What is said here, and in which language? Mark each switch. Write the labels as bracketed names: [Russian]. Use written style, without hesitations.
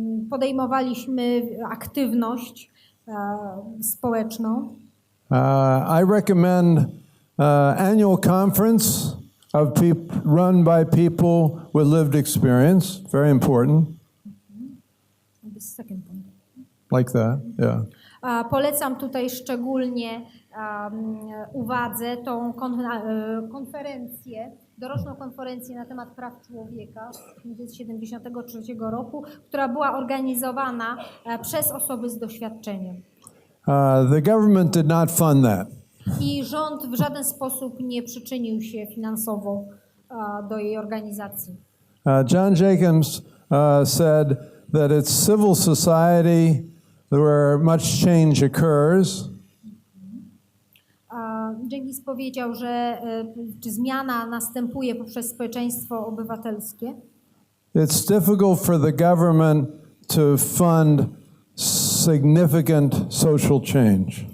[Polish] Podejmowaliśmy aktywność społeczną. [English] I recommend annual conference of run by people with lived experience. Very important. The second point. Like that, yeah. [Polish] Polecam tutaj szczególnie uwadze tą konferencję, doroczną konferencję na temat praw człowieka z 1973 roku, która była organizowana przez osoby z doświadczeniem. [English] The government did not fund that. [Polish] I rząd w żaden sposób nie przyczynił się finansowo do jej organizacji. [English] John Jacobs said that it's civil society where much change occurs. [Polish] Jenkins powiedział, że zmiana następuje poprzez społeczeństwo obywatelskie. [English] It's difficult for the government to fund significant social change.